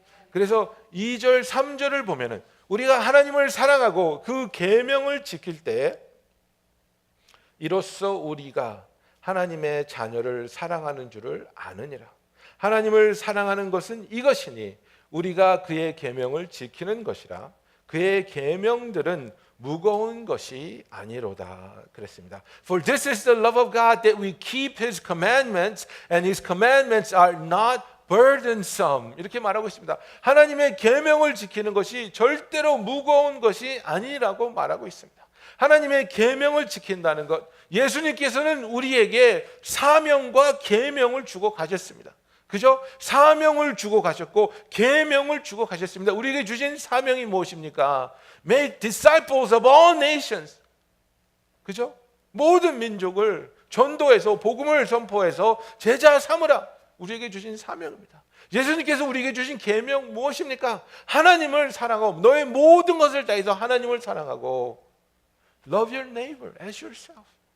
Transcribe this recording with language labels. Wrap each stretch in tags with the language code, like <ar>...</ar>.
<ko>그래서 2절 3절을 보면은 우리가 하나님을 사랑하고 그 계명을 지킬 때 이로써 우리가 하나님의 자녀를 사랑하는 줄을 아느니라. 하나님을 사랑하는 것은 이것이니 우리가 그의 계명을 지키는 것이라. 그의 계명들은 무거운 것이 아니로다 그랬습니다.</ko> <en>For this is the love of God, that we keep His commandments, and His commandments are not burdensome.</en> <ko>이렇게 말하고 있습니다. 하나님의 계명을 지키는 것이 절대로 무거운 것이 아니라고 말하고 있습니다. 하나님의 계명을 지킨다는 것, 예수님께서는 우리에게 사명과 계명을 주고 가셨습니다. 그죠? 사명을 주고 가셨고 계명을 주고 가셨습니다. 우리에게 주신 사명이 무엇입니까?</ko> <en>Make disciples of all nations.</en> <ko>그죠? 모든 민족을 전도해서 복음을 선포해서 제자 삼으라. 우리에게 주신 사명입니다. 예수님께서 우리에게 주신 계명 무엇입니까? 하나님을 사랑하고 너의 모든 것을 다해서 하나님을 사랑하고</ko> <en>Love your neighbor as yourself.</en>